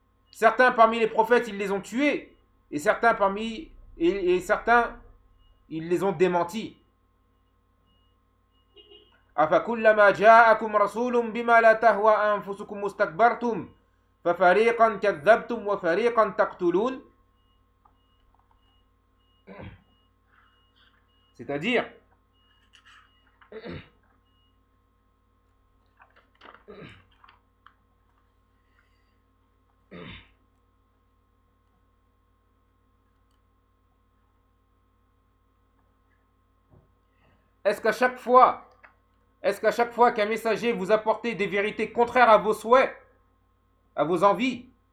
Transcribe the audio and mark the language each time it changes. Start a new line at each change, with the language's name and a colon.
French: Certains parmi les prophètes, ils les ont tués, et certains ils les ont démentis.
Arabic: أفكلما جاءكم رسول بما لا تهوى أنفسكم استكبرتم ففريقا كذبتم وفريقا تقتلون.
French: C'est-à-dire, Est-ce qu'à chaque fois qu'un messager vous apportait des vérités contraires à vos souhaits, à vos envies,